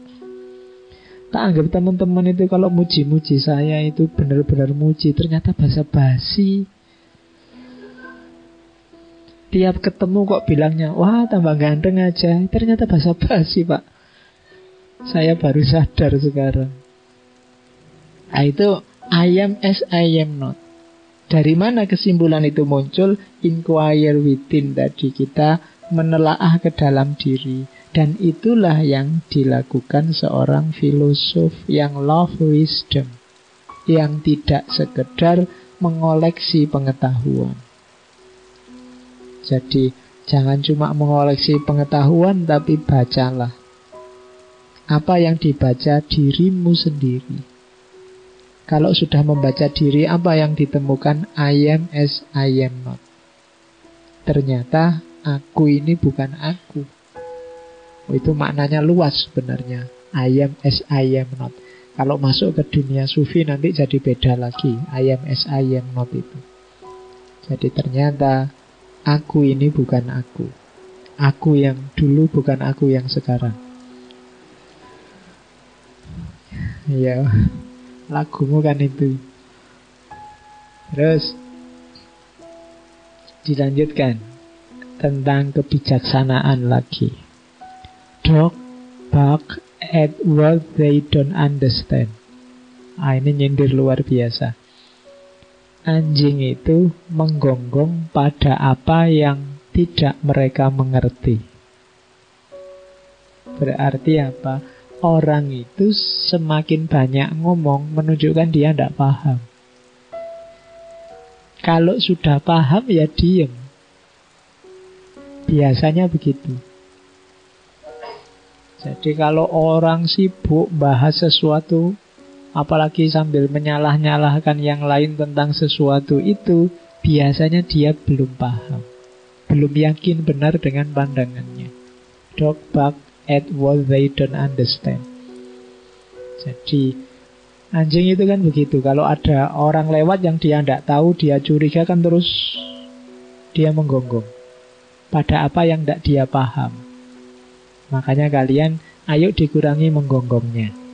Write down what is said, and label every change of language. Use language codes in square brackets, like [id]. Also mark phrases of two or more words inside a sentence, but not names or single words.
[id] Tak anggap teman-teman itu kalau muji-muji saya itu benar-benar muji. Ternyata basa-basi. Tiap ketemu kok bilangnya, wah tambah ganteng aja. Ternyata basa-basi, Pak. Saya baru sadar sekarang. Nah, itu [en] I am as I am not. [id] Dari mana kesimpulan itu muncul? [en] Inquire within [id] tadi, kita menelaah ke dalam diri. Dan itulah yang dilakukan seorang filosof yang [en] love wisdom, [id] yang tidak sekedar mengoleksi pengetahuan. Jadi jangan cuma mengoleksi pengetahuan, tapi bacalah. Apa yang dibaca dirimu sendiri. Kalau sudah membaca diri, apa yang ditemukan? [en] I am as I am not. [id] Ternyata aku ini bukan aku. Itu maknanya luas sebenarnya. [en] I am as I am not. [id] Kalau masuk ke dunia sufi nanti jadi beda lagi. [en] I am as I am not itu. [id] Jadi ternyata aku ini bukan aku. Aku yang dulu bukan aku yang sekarang. Iya, lagumu kan itu. Terus dilanjutkan tentang kebijaksanaan lagi. [en] Dog bark at what they don't understand. [id] Ini nyindir luar biasa. Anjing itu menggonggong pada apa yang tidak mereka mengerti. Berarti apa? Orang itu semakin banyak ngomong menunjukkan dia tidak paham. Kalau sudah paham ya diem. Biasanya begitu. Jadi kalau orang sibuk bahas sesuatu, apalagi sambil menyalah-nyalahkan yang lain tentang sesuatu itu, biasanya dia belum paham, belum yakin benar dengan pandangannya. [en] Dog bark at what they don't understand. [id] Jadi anjing itu kan begitu. Kalau ada orang lewat yang dia tidak tahu, dia curiga kan, terus dia menggonggong pada apa yang tidak dia paham. Makanya kalian ayo dikurangi menggonggongnya.